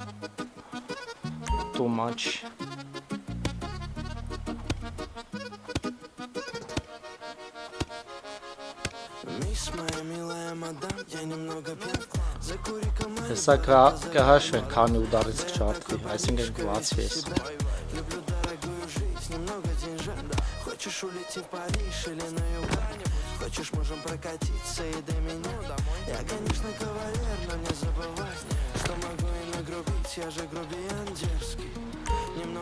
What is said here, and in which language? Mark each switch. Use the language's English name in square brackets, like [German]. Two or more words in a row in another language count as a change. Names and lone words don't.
[Armenian] տուման չի, Հեսա կհաշվենք քանի ուդարից կջարդվի, այսինքն կվացվի ես, [Russian] Хочешь улететь в Париж или на Югане? Хочешь, можем прокатиться и до меня домой? Я, конечно, кавалер, но не забывай, что могу и нагрубить, я же грубиян дерзкий. Немного